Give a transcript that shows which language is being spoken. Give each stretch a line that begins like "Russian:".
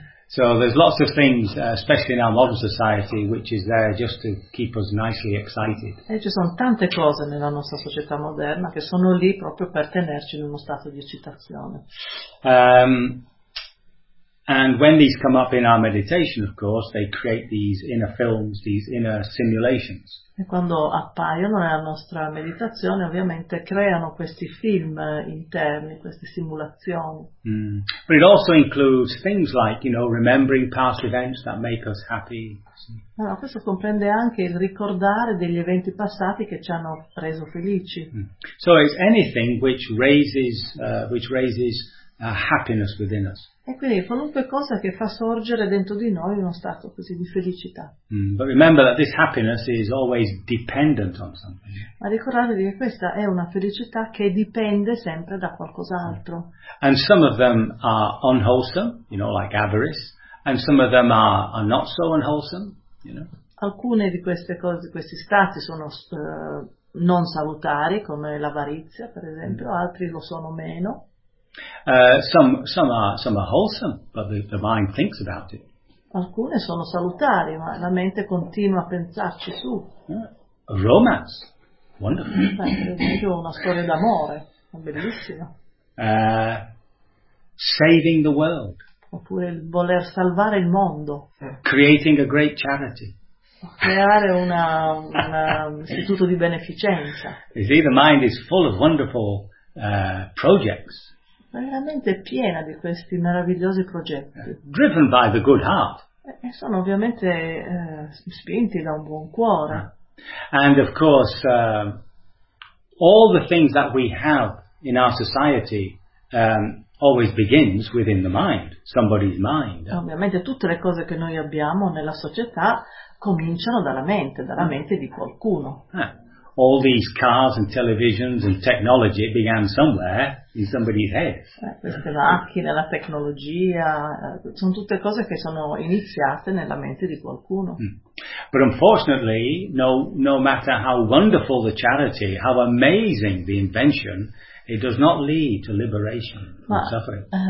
English: So there's lots of things, especially in our modern society, which is there just to keep us nicely excited.
Italian: E ci sono tante cose nella nostra società moderna che sono lì proprio per tenerci in uno stato di eccitazione.
English: And when these come up in our meditation, of course, they create these inner films, these inner simulations.
Italian: E quando appaiono nella nostra meditazione, ovviamente creano questi film interni, queste simulazioni. Mm.
English: But it also includes things like, you know, remembering past events that make us happy.
Italian: Ma no, questo comprende anche il ricordare degli eventi passati che ci hanno reso felici. Mm.
English: So it's anything which raises a happiness within us.
Italian: E quindi qualunque cosa che fa sorgere dentro di noi uno stato così di felicità.
English: Mm, but remember that this happiness is always dependent on something.
Italian: Ma ricordatevi che questa è una felicità che dipende sempre da qualcos'altro.
English: And some of them are unwholesome, you know, like avarice, and some of them are not so unwholesome, you know.
Italian: Alcune di queste cose, questi stati sono non salutari, come l'avarizia, per esempio, altri lo sono meno.
English: Some are wholesome, but the mind thinks about it.
Italian: Alcune sono salutari, ma la mente continua a pensarci su.
English: Romance, wonderful.
Italian: Per esempio, una storia d'amore, bellissima.
English: Saving the world.
Italian: Oppure il voler salvare il mondo.
English: Creating a great charity.
Italian: Creare un istituto di beneficenza.
English: You see, the mind is full of wonderful projects.
Italian: Ma veramente è piena di questi meravigliosi progetti.
English: Driven by the good heart.
Italian: E sono ovviamente spinti da un buon cuore.
English: And of course, all the things that we have in our society always begins within the mind, somebody's mind.
Italian: Ovviamente tutte le cose che noi abbiamo nella società cominciano dalla mente di qualcuno.
English: All these cars and televisions and technology began somewhere in somebody's head.
Italian: Queste macchine, la tecnologia, sono tutte cose che sono iniziate nella mente di qualcuno.
English: But unfortunately, no matter how wonderful the charity, how amazing the invention, it does not lead to liberation from suffering.